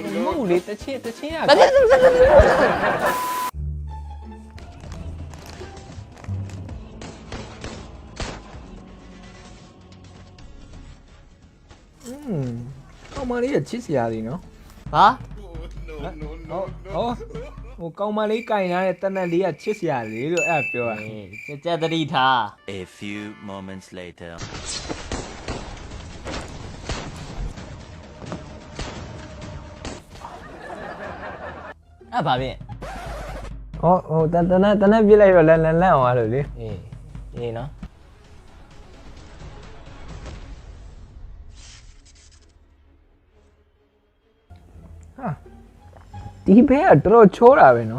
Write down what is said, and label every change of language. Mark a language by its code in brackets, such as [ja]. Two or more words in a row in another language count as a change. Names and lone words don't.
[my] မမို့လေတချင်းကောင်းမလေးချစ်စရာလေးနော် ဟာ ဟိုကောင်းမလေးကင်ရတဲ့တနက်လေးကချစ်စရာလေးလို့အဲ့ပြောတာ ကြက်တတိထား [en] A few moments later [my] အဲ့ဘာဖြစ် ဟိုတနက်ပြစ်လိုက်တော့လန့်အောင်ပါလို့လေ အေးနော် ဒီဘဲကတော်ချောတာပဲနော်